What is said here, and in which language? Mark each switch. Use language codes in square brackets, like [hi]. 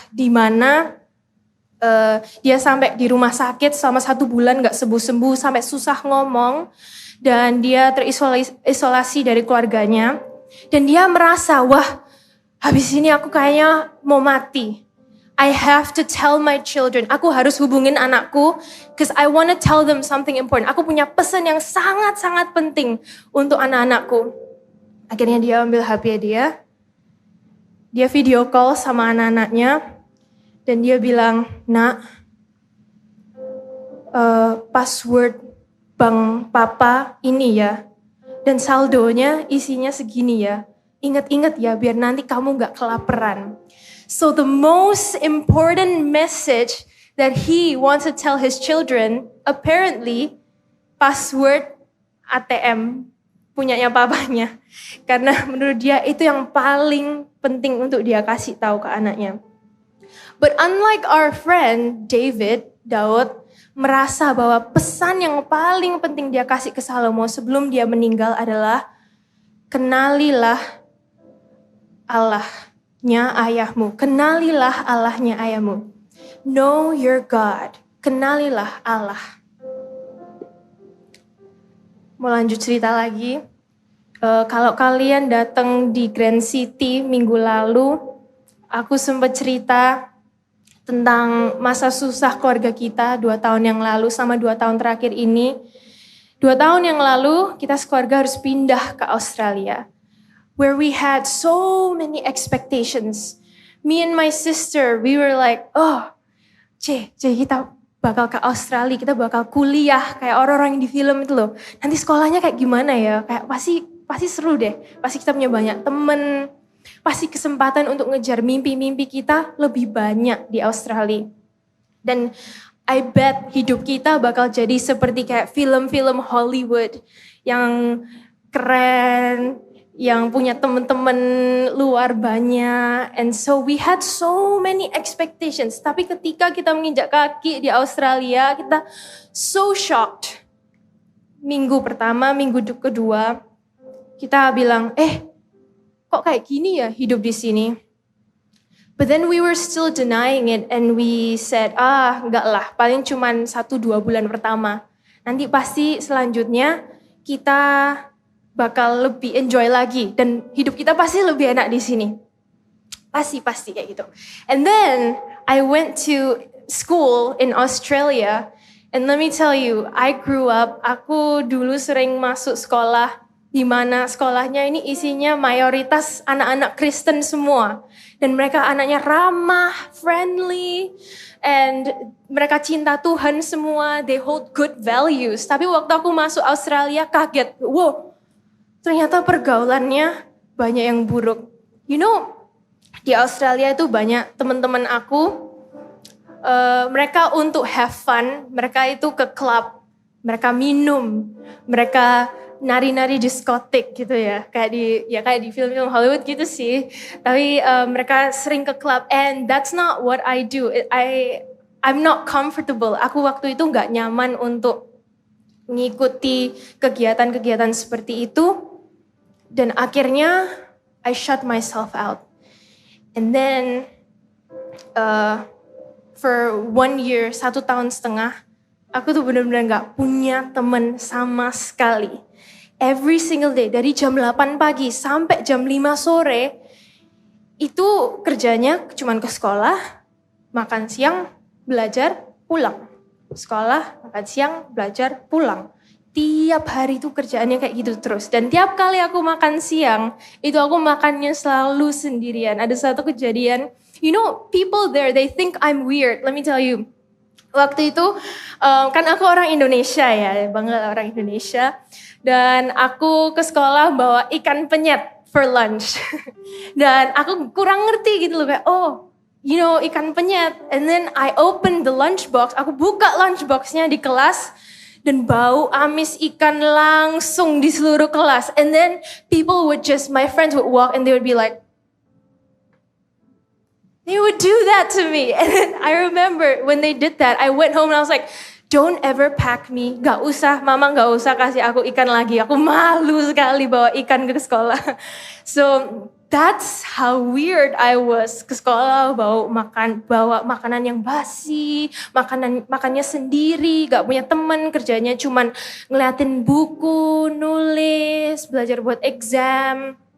[id] Di mana dia sampai di rumah sakit selama 1 bulan gak sembuh-sembuh. Sampai susah ngomong. Dan dia terisolasi dari keluarganya. Dan dia merasa, wah habis ini aku kayaknya mau mati. [en] I have to tell my children. [id] Aku harus hubungin anakku [en] because I want to tell them something important. [id] Aku punya pesan yang sangat-sangat penting untuk anak-anakku. Akhirnya dia ambil HP dia video call sama anak-anaknya dan dia bilang, "Nak, password bank papa ini ya. Dan saldonya isinya segini ya. Ingat-ingat ya biar nanti kamu gak kelaparan." [en] So the most important message that he wants to tell his children, apparently password ATM [id] punyanya papanya. Karena menurut dia itu yang paling penting untuk dia kasih tahu ke anaknya. [en] But unlike our friend [id] Daud merasa bahwa pesan yang paling penting dia kasih ke Salomo sebelum dia meninggal adalah kenalilah Allahnya ayahmu. Kenalilah Allahnya ayahmu. [en] Know your God. [id] Kenalilah Allah. Mau lanjut cerita lagi. Kalau kalian datang di Grand City minggu lalu, aku sempat cerita tentang masa susah keluarga kita 2 tahun yang lalu sama 2 tahun terakhir ini. 2 tahun yang lalu kita sekeluarga harus pindah ke Australia. [en] Where we had so many expectations. Me and my sister, we were like, [id] kita bakal ke Australia, kita bakal kuliah kayak orang-orang yang di film itu loh. Nanti sekolahnya kayak gimana ya? Kayak pasti seru deh. Pasti kita punya banyak temen. Pasti kesempatan untuk ngejar mimpi-mimpi kita lebih banyak di Australia. Dan [en] I bet [id] hidup kita bakal jadi seperti kayak film-film Hollywood yang keren, yang punya teman-teman luar banyak. [en] And so we had so many expectations. [id] Tapi ketika kita menginjak kaki di Australia, kita [en] so shocked. [id] Minggu pertama, minggu kedua, kita bilang, kok kayak gini ya hidup di sini? [en] But then we were still denying it and we said, [id] enggak lah, paling cuman 1-2 bulan pertama. Nanti pasti selanjutnya kita bakal lebih enjoy lagi dan hidup kita pasti lebih enak di sini. Pasti kayak gitu. [en] And then I went to school in Australia and let me tell you, I grew up, [id] aku dulu sering masuk sekolah di mana sekolahnya ini isinya mayoritas anak-anak Kristen semua. Dan mereka anaknya ramah, friendly, and mereka cinta Tuhan semua, [en] they hold good values. [id] Tapi waktu aku masuk Australia kaget, wow, ternyata pergaulannya banyak yang buruk. You know, di Australia itu banyak teman-teman aku, mereka untuk have fun, mereka itu ke club, mereka minum, mereka nari-nari diskotik gitu ya, kayak di film-film Hollywood gitu sih. Tapi mereka sering ke club, [en] and that's not what I do. I'm not comfortable. [id] Aku waktu itu nggak nyaman untuk ngikuti kegiatan-kegiatan seperti itu, dan akhirnya [en] I shut myself out. And then for 1 year, [id] 1 tahun setengah, aku tuh benar-benar nggak punya teman sama sekali. [en] Every single day, [id] dari jam 8 pagi sampai jam 5 sore, itu kerjanya cuman ke sekolah, makan siang, belajar, pulang. Sekolah, makan siang, belajar, pulang. Tiap hari itu kerjaannya kayak gitu terus. Dan tiap kali aku makan siang, itu aku makannya selalu sendirian. Ada satu kejadian, [en] you know, people there, they think I'm weird. Let me tell you. [id] Waktu itu, kan aku orang Indonesia ya, bangga orang Indonesia. Dan aku ke sekolah bawa ikan penyet [en] for lunch. [id] Dan aku kurang ngerti gitu loh, kayak you know, ikan penyet. [en] And then I open the lunchbox, [id] aku buka lunchboxnya di kelas, dan bau amis ikan langsung di seluruh kelas. [en] And then my friends would walk and they would be like, they would do that to me. And then I remember when they did that, I went home and I was like, don't ever pack me. [id] Gak usah, mama gak usah kasih aku ikan lagi. Aku malu sekali bawa ikan ke sekolah. [en] So that's how weird I was. [id] Ke sekolah bawa makanan yang basi, makannya sendiri, gak punya teman, kerjanya cuman ngeliatin buku, nulis, belajar buat exam.